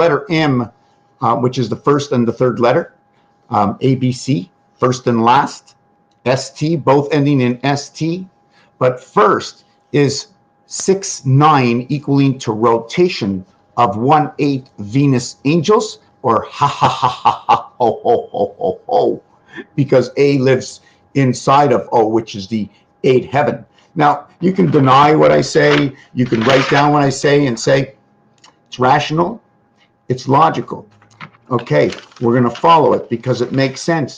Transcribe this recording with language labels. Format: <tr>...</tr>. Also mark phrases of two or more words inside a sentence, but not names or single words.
<en>letter M, which is the first and the third letter, ABC, first and last, ST, both ending in ST, but first is 6-9 equaling to rotation of 1/8 Venus angels, or ha ha ha ha ha ho ho ho ho ho, because A lives inside of O, which is the 8 heaven. Now, you can deny what I say, you can write down what I say and say it's rational, it's logical. Okay, we're going to follow it because it makes sense.</en>